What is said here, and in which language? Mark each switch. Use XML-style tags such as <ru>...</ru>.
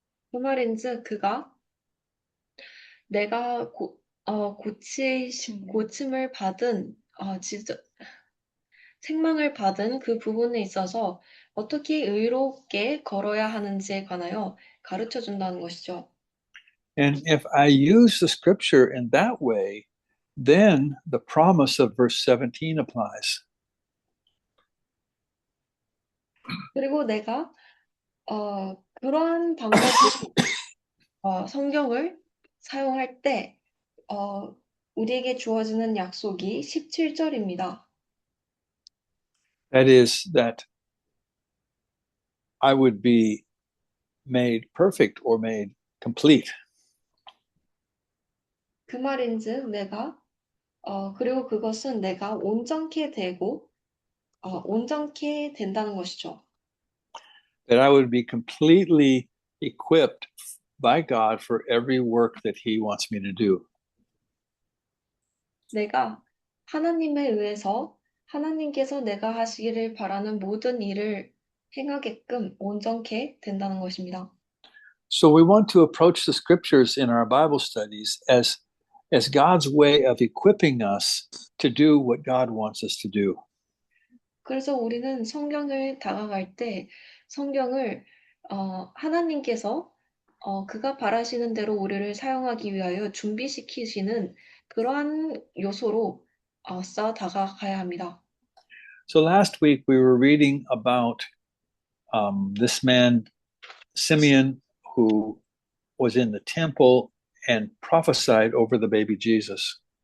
<ko>그 말인즉 그가 내가 고침을 받은 책망을 받은 그 부분에 있어서 어떻게 의롭게 걸어야 하는지에 관하여 가르쳐 준다는 것이죠.</ko> <en>And if I use the scripture in that way, then the promise of verse 17 applies.</en> <ko>그리고 내가 그러한 방법으로 성경을 사용할 때 우리에게 주어지는 약속이 17절입니다.</ko> <en>That is, that I would be made perfect or made complete.</en> <ko>그 말인즉 내가 그리고 그것은 내가 온전케 되고 온전케 된다는 것이죠.</ko> <en>That I would be completely equipped by God for every work that He wants me to do.</en> <ko>내가 하나님에 의해서 하나님께서 내가 하시기를 바라는 모든 일을 행하게끔 온전케 된다는 것입니다.</ko> <en>So we want to approach the scriptures in our Bible studies as God's way of equipping us to do what God wants us to do.</en> <ko>그래서 우리는 성경을 다가갈 때 성경을 하나님께서 그가 바라시는 대로 우리를 사용하기 위하여 준비시키시는 그러한 요소로 쌓아 다가가야 합니다.</ko> <en>So last week we were reading about this man, Simeon, who was in the temple and prophesied over the baby Jesus.</en>